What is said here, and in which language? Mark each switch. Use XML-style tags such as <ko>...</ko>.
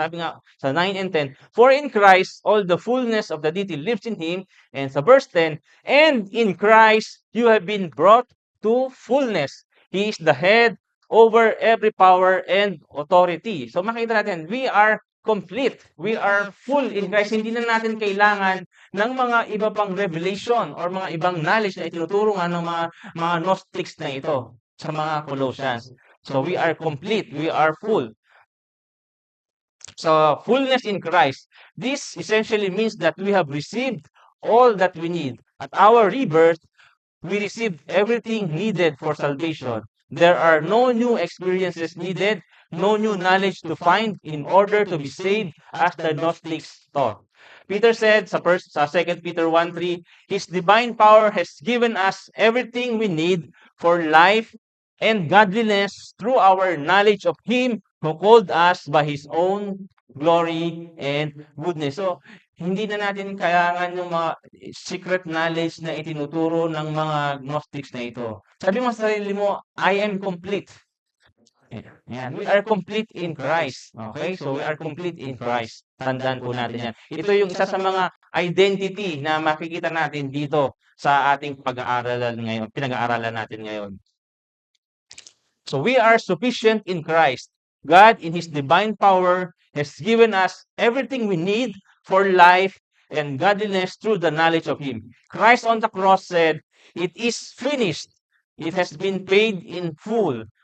<tl>Sabi nga sa</tl> <en>9 and 10, "For in Christ all the fullness of the deity lives in Him." And sa verse 10, "And in Christ you have been brought to fullness. He is the head over every power and authority." So</en> <tl>makita natin,</tl> <en>we are complete. We are full in Christ.</en> <tl>Hindi na natin kailangan ng mga iba pang revelation or mga ibang knowledge na itinuturo nga ng mga Gnostics na ito sa mga Colossians.</tl> <en>So we are complete. We are full. So fullness in Christ. This essentially means that we have received all that we need. At our rebirth, we received everything needed for salvation. There are no new experiences needed, no new knowledge to find in order to be saved, as the Gnostics taught. Peter said sa 2 Peter 1:3, "His divine power has given us everything we need for life and godliness through our knowledge of Him who called us by His own glory and goodness."</en> <tl>So, hindi na natin kailangan yung mga</tl> <en>secret knowledge</en> <tl>na itinuturo ng mga Gnostics na ito. Sabi mo sa sarili mo,</tl> <en>I am complete.</en> <tl>Yan.</tl> <en>We are complete in Christ. Okay? So, we are complete in Christ.</en> <tl>Tandaan po natin yan. Ito yung isa sa mga identity na makikita natin dito sa ating pinag-aaralan natin ngayon.</tl> <en>So, we are sufficient in Christ. God, in His divine power, has given us everything we need for life and godliness through the knowledge of Him. Christ on the cross said, "It is finished. It has been paid in full.</en>